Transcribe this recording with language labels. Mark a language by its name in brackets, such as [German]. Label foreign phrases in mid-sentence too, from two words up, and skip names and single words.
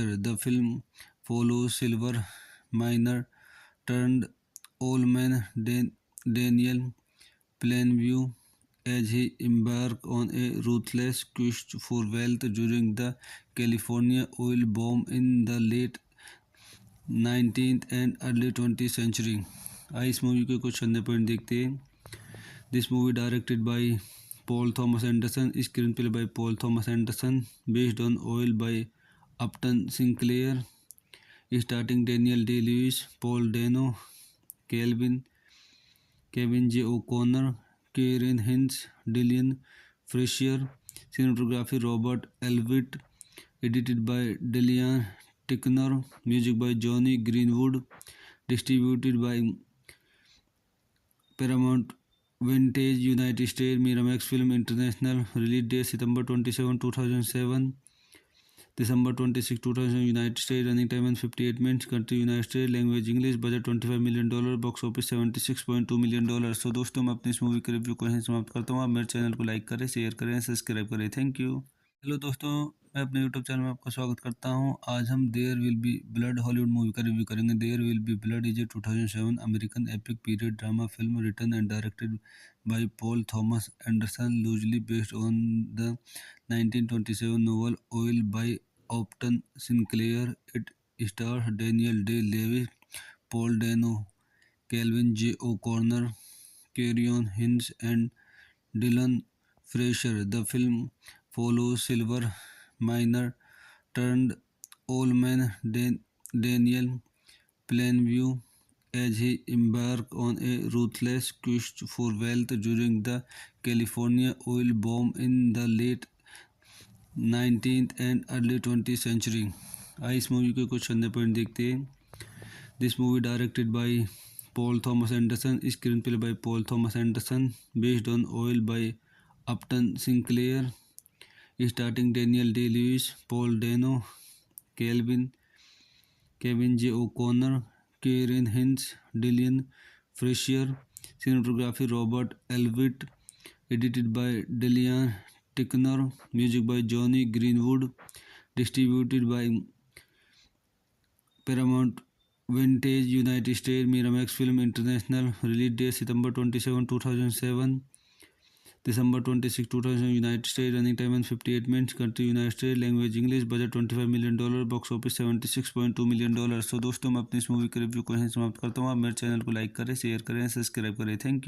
[English] The film follows silver miner turned old man Daniel Plainview as he embarks on a ruthless quest for wealth during the California oil boom in the late 19th and early 20th century. [Hindi] आइए इस मूवी के कुछ चंदे पॉइंट देखते हैं। [English] This movie directed by Paul Thomas Anderson, screenplay by Paul Thomas Anderson, based on Oil by Upton Sinclair, starring Daniel Day Lewis, Paul Dano, Kevin J O'Connor, Karen Hinds, Dillon Freasier. cinematography Robert Elswit, edited by Dylan Tichenor, music by Jonny Greenwood, distributed by Paramount Vantage United States, Miramax Films International. release date September 27, 2007, December 26, 2000 United States, running time 158 minutes, country United States, language English, budget $25 million, box office $76.2 million. [Hindi] सो दोस्तों मैं अपनी इस मूवी के रिव्यू को यहीं समाप्त करता हूँ। आप मेरे चैनल को लाइक करें, शेयर करें, सब्सक्राइब करें। [English] thank you. [Hindi] हेलो दोस्तों, मैं अपने यूट्यूब चैनल में आपका स्वागत करता हूँ। आज हम देयर विल बी ब्लड हॉलीवुड मूवी का रिव्यू करेंगे। [English] There Will Be Blood is a 2007 American epic period drama film written and directed by Paul Thomas Anderson, loosely based on the 1927 novel Oil by Upton Sinclair. It stars Daniel Day-Lewis, Paul Dano, Calvin J. O'Connor, Carrion Hinds, and Dylan Fraser. The film follows silver miner turned old man Daniel Plainview as he embarks on a ruthless quest for wealth during the California oil boom in the late 19th and early 20th century. [Hindi] आइए इस मूवी के कुछ अंदर पॉइंट देखते हैं। [English] This movie directed by Paul Thomas Anderson, screenplay by Paul Thomas Anderson, based on Oil by Upton Sinclair, starring Daniel Day Lewis, Paul Dano, Calvin Kevin J O'Connor, Karen Hinds, Dillon Freasier. cinematography Robert Elswit, edited by Dylan Tichenor, music by Jonny Greenwood, distributed by Paramount Vantage United States, Miramax Films International. release date September 27, 2007, December 26, 2000 United States. running time 58 minutes. country United States. language English. budget $25 million. box office $76.2 million. [Hindi] सो दोस्तों मैं अपनी इस मूवी के रिव्यू को यहीं समाप्त करता हूँ। आप मेरे चैनल को लाइक करें, शेयर करें, सब्सक्राइब करें।